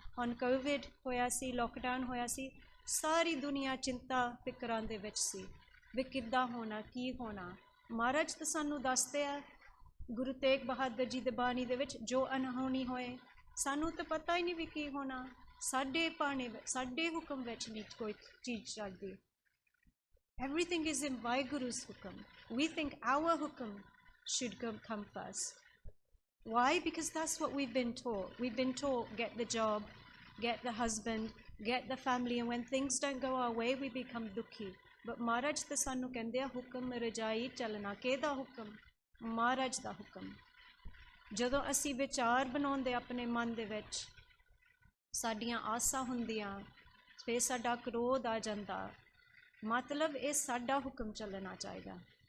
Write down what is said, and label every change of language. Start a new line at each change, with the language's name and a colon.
Punjabi: ਹੁਣ ਕੋਵਿਡ ਹੋਇਆ ਸੀ, ਲੋਕਡਾਊਨ ਹੋਇਆ ਸੀ, ਸਾਰੀ ਦੁਨੀਆ ਚਿੰਤਾ ਫਿਕਰਾਂ ਦੇ ਵਿੱਚ ਸੀ ਵੀ ਕਿੱਦਾਂ ਹੋਣਾ, ਕੀ ਹੋਣਾ। ਮਹਾਰਾਜ ਤਾਂ ਸਾਨੂੰ ਦੱਸਦੇ ਆ ਗੁਰੂ ਤੇਗ ਬਹਾਦਰ ਜੀ ਦੇ ਬਾਣੀ ਦੇ ਵਿੱਚ, ਜੋ ਅਨਹੋਣੀ ਹੋਏ ਸਾਨੂੰ ਤਾਂ ਪਤਾ ਹੀ ਨਹੀਂ ਵੀ ਕੀ ਹੋਣਾ। ਸਾਡੇ ਪਾਣੇ, ਸਾਡੇ ਹੁਕਮ ਵਿੱਚ ਨਹੀਂ ਕੋਈ ਚੀਜ਼ ਚੱਲਦੀ।
English: Everything is in Vaiguru's hukam. We think our hukam should come first. Why? Because that's what we've been taught. We've been taught, get the job, get the husband, get the family, and when things don't go our way, we become dukhi.
Punjabi: But Maharaj ਤਾਂ ਸਾਨੂੰ ਕਹਿੰਦੇ ਆ ਹੁਕਮ ਰਜਾਈ ਚੱਲਣਾ। ਕਿਹਦਾ ਹੁਕਮ? ਮਹਾਰਾਜ ਦਾ ਹੁਕਮ। ਜਦੋਂ ਅਸੀਂ ਵਿਚਾਰ ਬਣਾਉਂਦੇ ਆਪਣੇ ਮਨ ਦੇ ਵਿੱਚ, ਸਾਡੀਆਂ ਆਸਾਂ ਹੁੰਦੀਆਂ, ਫਿਰ ਸਾਡਾ ਕ੍ਰੋਧ ਆ ਜਾਂਦਾ, ਮਤਲਬ ਇਹ ਸਾਡਾ ਹੁਕਮ ਚੱਲਣਾ ਚਾਹੀਦਾ।